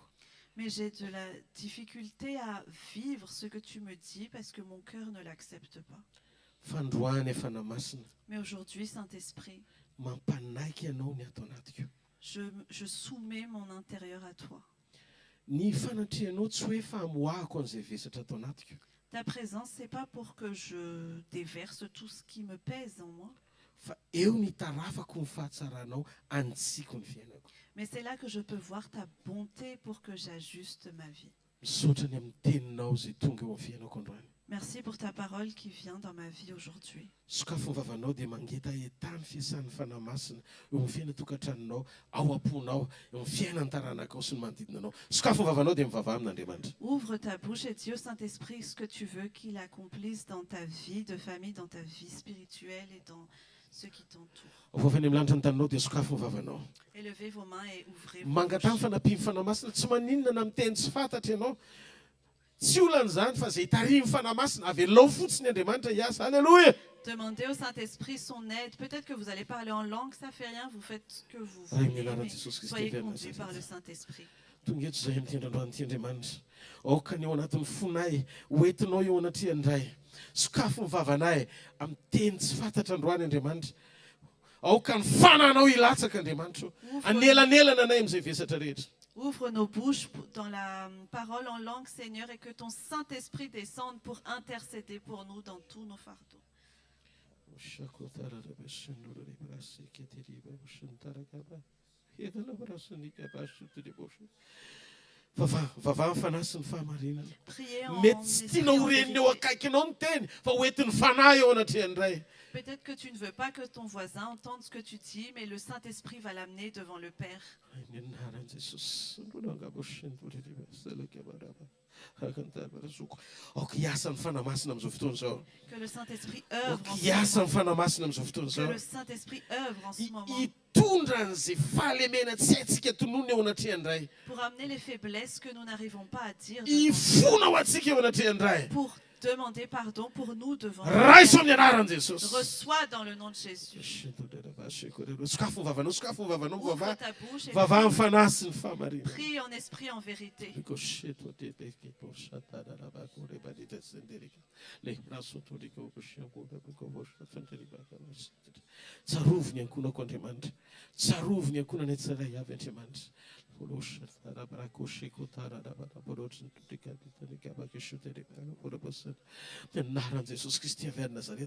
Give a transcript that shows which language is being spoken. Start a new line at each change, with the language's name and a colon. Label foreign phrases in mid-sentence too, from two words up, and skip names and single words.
French: Mais j'ai de la difficulté à vivre ce que tu me dis parce que mon cœur ne l'accepte pas.
Malagasy: Fandroany efa namasina
French: Mais aujourd'hui, Saint-Esprit,
Malagasy: mampanaiky ianao ny ato anatiko.
French: je soumets mon intérieur à toi.
Malagasy: Ny fanatrehanao tsy hoe famoahako an'izay vesatra ato anatiko.
French: Ta présence, c'est pas pour que je déverse tout ce qui me pèse en moi,
Malagasy: Fa eo ny tarafako ny fahatsaranao antsiko ny fiainako.
French: mais c'est là que je peux voir ta bonté pour que j'ajuste ma vie.
Malagasy: Misaotra ny amin'ny teninao izay tonga eo amin'ny fiainako androany.
French: Merci pour ta parole qui vient dans ma vie aujourd'hui.
Malagasy: Sokafo ny vavanao dia mangeta etan'ny fiasan'ny fanamasina eo amin'ny fiaina tokantranonao, ao am-ponao, eo amin'ny fiainan'ny taranakao sy ny manodidina anao. Sokafo ny vavanao dia mivavaha amin'Andriamanitra.
French: Ouvre ta bouche et dis au Saint-Esprit ce que tu veux qu'il accomplisse dans ta vie de famille, dans ta vie spirituelle et dans ceux qui t'entourent.
Malagasy: Vao avy any amin'ny lanitra ny taninao dia sokafo ny vavanao.
French: Élevez vos mains et ouvrez vos
Malagasy: Mangata
French: bouches.
Malagasy: ny fanampimy fanamasina tsy maninona na miteny tsy fantatra ianao. Tsy olan'izany fa izay tarimy fanamasina avelao fotsiny Andriamanitra hiasa.
French: Alléluia. Demandez au Saint-Esprit son aide. Peut-être que vous allez parler en langue, ça fait rien, vous faites ce que vous
Malagasy: Ray
French: voulez.
Malagasy: mialarana
French: Mais
Malagasy: Jesosy Kristy
French: soyez
Malagasy: avy amin'ny
French: conduits par le
Malagasy: Nazareta.
French: Saint-Esprit.
Malagasy: Tonga eto izay mitendra androany ity Andriamanitra. Aoka ny eo anatin'ny fonay, hoentinao eo anatria andray. Sokafo ny vavanay amin'ny teny tsy fantatra androany Andriamanitra. Aoka ny fananao hilatsaka Andriamanitra. Anelanelana anay amin'izay vesatra rehetra.
French: Ouvre nos bouches dans la parole en langue, Seigneur, et que ton Saint-Esprit descende pour intercéder pour nous dans tous nos fardeaux.
Malagasy: Vavaha ny fanahy sy ny fahamarinana.
French: Priez en
Malagasy: Mety tsy
French: esprit,
Malagasy: tianao
French: en
Malagasy: ho renina eo
French: vérité.
Malagasy: akaikinao ny teny fa hoentin'ny fanahy eo anatrehany iray.
French: Peut-être que tu ne veux pas que ton voisin entende ce que tu dis, mais le Saint-Esprit va l'amener devant le Père.
Malagasy: Ny anaran'i Jesosy. Aoka hiasa ny fanamasina amin'izao fotoana izao.
French: Que le Saint-Esprit œuvre
Malagasy: Aoka
French: en ce
Malagasy: hiasa ny
French: moment.
Malagasy: fanamasina amin'izao fotoana
French: Que
Malagasy: izao.
French: le Saint-Esprit œuvre en ce moment.
Malagasy: Hitondra an'izay fahalemena tsy haintsika tonoina eo anatrehany iray.
French: Pour amener les faiblesses que nous n'arrivons pas à dire.
Malagasy: Hifona ho antsika eo anatrehany iray.
French: Pour demander pardon pour nous devant le
Malagasy: Raiso
French: Père.
Malagasy: amin'ny anaran'i Jesosy.
French: Reçois dans le nom de Jésus.
Malagasy: Sokafo ny vavanao, sokafo ny vavanao,
French: Ouvre
Malagasy: vavaha.
French: ta bouche et
Malagasy: Vavaha ny fanahy sy ny fahamarina.
French: prie en esprit, en vérité.
Malagasy: Tsarovo ny ankonako Andriamanitra. Tsarovo ny ankonana tsirairay avy Andriamanitra. Anaran'i Jesosy Kristy avy any Nazareta.